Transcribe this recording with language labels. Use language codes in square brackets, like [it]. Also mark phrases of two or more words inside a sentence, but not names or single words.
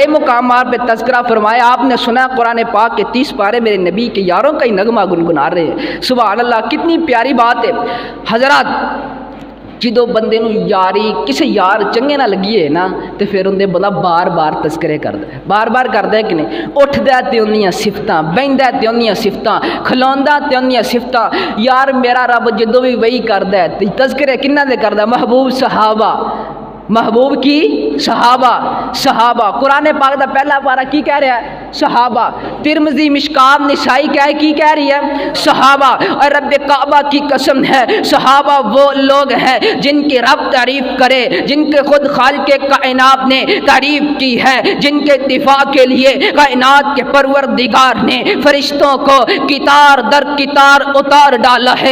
[ur] مقامات پہ تذکرہ فرمایا آپ نے سنا قرآن پاک کے 30 پارے میرے نبی کے یاروں کا ہی نغمہ گنگنا رہے ہیں سبحان اللہ کتنی پیاری بات ہے [pa] حضرات جدو بندے نو یاری کسی یار چنگے نہ لگیے نا تو پھر اندے بندہ بار بار تذکرے کردا ہے بار بار کردا ہے کہ نہیں اٹھدا تے انہیاں صفتاں بہندا تے انہیاں صفتاں کھلوندا تے انہیاں صفتاں یار میرا رب جدو بھی وہی کردا ہے تے تذکرے کنہ دے کردا محبوب صحابہ محبوب کی صحابہ قرآن پاک دا پہلا پارہ کی کہہ رہا ہے صحابہ ترمذی مشکات نسائی کیا ہے کی کہہ رہی ہے [ur] صحابہ اور رب کعبہ کی قسم ہے صحابہ وہ لوگ ہیں جن کی رب تعریف کرے جن کے خود خالق کائنات نے تعریف کی ہے جن کے دفاع کے لیے کائنات کے پروردگار نے فرشتوں کو کتار در کتار اتار ڈالا ہے